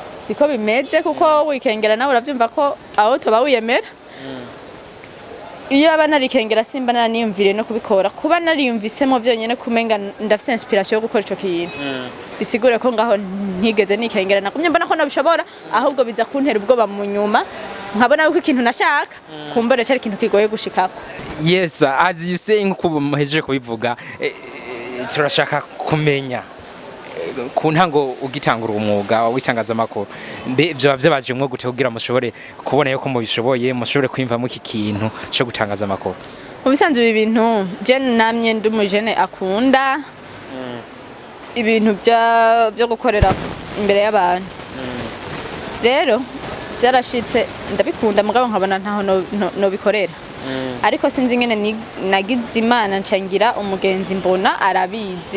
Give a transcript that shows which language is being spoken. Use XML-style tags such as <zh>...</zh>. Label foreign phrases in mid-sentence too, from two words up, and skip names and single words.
<rn>siko bimeze kuko wikengera nawe uravyumva ko aho toba wiyemera iyo aba narikengera simba naniyumvire no kubikora kuba nariyumvisemo byonyene kumenga ndafise inspiration yo gukora ico kintu bisigure ko ngaho ntigeze nikengera nakumye mbona ko nabishobora ahubwo biza kuntera ubwoba mu nyuma nkabona ko ikintu nashaka kumbere cyari ikintu kigoye gushikako.</rn> <en>Yes, as you saying</en> <rn>kuba muheje kubivuga turashaka kumenya ku ntango ugitangura umwuga w'itangazamakuru mbe byo byabaje mwo gute kugira mushobore kubona yuko mubishoboye mushobore kwimvamo iki kintu cyo gutangaza amakuru. Ubisanzwe ibintu je namye ndumujene akunda ibintu byo gukorera imbere y'abantu rero byarashitse ndabikunda mugabo nkabona ntaho no bikorera ariko sinzi ngene nagize imana ncangira umugenzi mbona arabizi</rn>